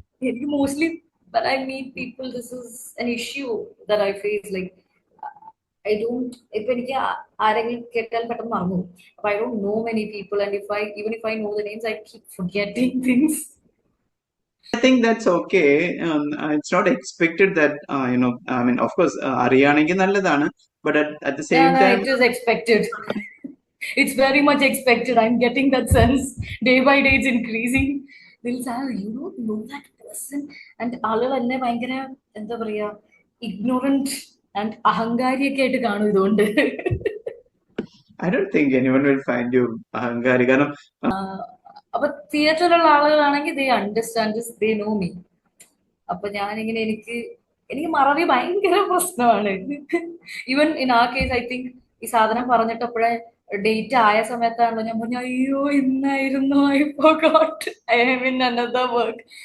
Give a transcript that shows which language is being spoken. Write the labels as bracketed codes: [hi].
[ml] എനിക്ക് [en] Mostly when I meet people, this is an issue that I face. Like, I don't, [ml] ഇപ്പൊ എനിക്ക് ആരെങ്കിലും കേട്ടാൽ പെട്ടെന്ന് മറന്നു പോകും. അപ്പൊ [en] I don't know many people, and even if I know the names, I keep forgetting things. I think that's okay. It's not expected that, I mean, of course, [ml] അറിയാണെങ്കിൽ നല്ലതാണ്. [en] But at the same Yeah, time, it is expected. It's very much expected. I'm getting that sense. Day by day, it's increasing. They'll say, "Oh, you don't know that person." [ml] And ആളുകൾ എന്നെ ഭയങ്കര എന്താ പറയാ, [en] ignorant and [ml] അഹങ്കാരിയൊക്കെ ആയിട്ട് കാണും ഇതുകൊണ്ട്. [en] I don't think anyone will find you അഹങ്കാരി. [ml] കാരണം അപ്പൊ തിയേറ്ററിലുള്ള ആളുകളാണെങ്കിൽ [en] They understand, they know me. [ml] അപ്പൊ ഞാനിങ്ങനെ എനിക്ക് മറവി ഭയങ്കര പ്രശ്നമാണ്. [en] even in ആ case I think [ml] ഈ സാധനം പറഞ്ഞിട്ടപ്പോഴേ ഡേറ്റ് ആയ സമയത്താണല്ലോ ഞാൻ പറഞ്ഞു, അയ്യോ ഇന്നായിരുന്നു, [en] I forgot, I am in another work.